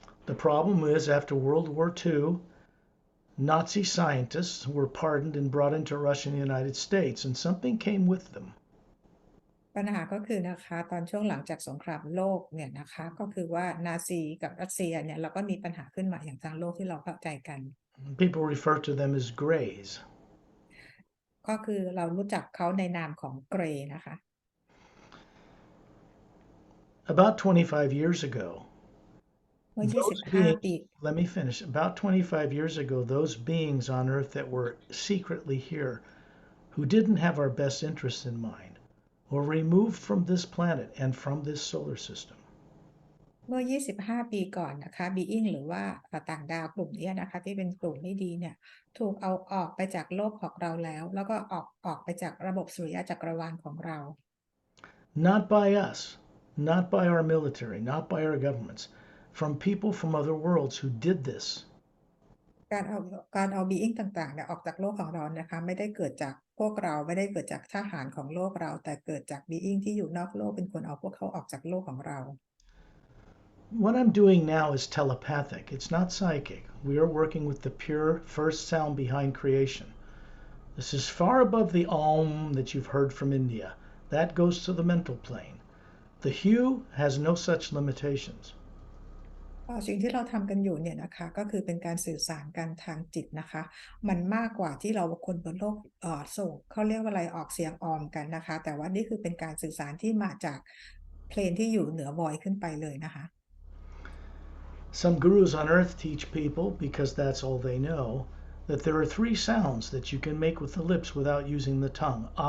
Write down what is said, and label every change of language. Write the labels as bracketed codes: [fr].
[en] The problem is, after World War II, Nazi scientists were pardoned and brought into Russia and the United States, and something came with them. [th] ปัญหาก็คือนะคะตอนช่วงหลังจากสงครามโลกเนี่ยนะคะก็คือว่านาซีกับรัสเซียเนี่ยเราก็มีปัญหาขึ้นมาอย่างทางโลกที่เราเข้าใจกัน [en] People refer to them as Greys. [th] ก็คือเรารู้จักเขาในนามของเกรย์นะคะ [en] About 25 years ago, [th] เมื่อ [en] those [th] 25 ปี [en] let me finish. About 25 years ago, those beings on Earth that were secretly here, who didn't have our best interests in mind, were removed from this planet and from this solar system. [th] เมื่อ 25 ปีก่อนนะคะบีอิงหรือว่าต่างดาวกลุ่มนี้นะคะที่เป็นกลุ่มไม่ดีเนี่ยถูกเอาออกไปจากโลกของเราแล้วก็ออกไปจากระบบสุริยะจักรวาลของเรา [en] Not by us, not by our military, not by our governments, from people from other worlds who did this. [th] การเอาบีอิงต่างๆเนี่ยออกจากโลกของเรานะคะไม่ได้เกิดจากพวกเราไม่ได้เกิดจากทหารของโลกเราแต่เกิดจากบีอิงที่อยู่นอกโลกเป็นคนเอาพวกเขาออกจากโลกของเรา [en] What I'm doing now is telepathic. It's not psychic. We are working with the pure first sound behind creation. This is far above the Om that you've heard from India. That goes to the mental plane. The hue has no such limitations. [th] สิ่งที่เราทำกันอยู่เนี่ยนะคะก็คือเป็นการสื่อสารกันทางจิตนะคะมันมากกว่าที่เราคนบนโลกส่งเขาเรียกว่าอะไรออกเสียงออมกันนะคะแต่ว่านี่คือเป็นการสื่อสารที่มาจากเพลนที่อยู่เหนือ voice ขึ้นไปเลยนะคะ [en] Some gurus on earth teach people, because that's all they know, that there are 3 sounds that you can make with the lips without using the tongue.